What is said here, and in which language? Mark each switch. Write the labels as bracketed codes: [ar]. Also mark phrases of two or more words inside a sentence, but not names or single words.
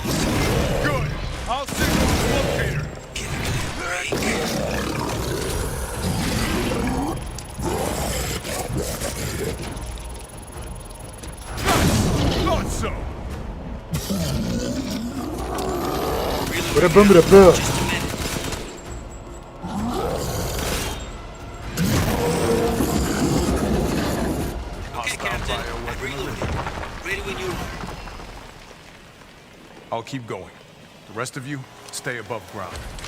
[en] Good. I'll signal the locator. Get a good break. Thought so. برە بمرە بە Just a minute. Okay, Captain. I'm reloading. Ready when you are. I'll keep going. The rest of you, stay above ground.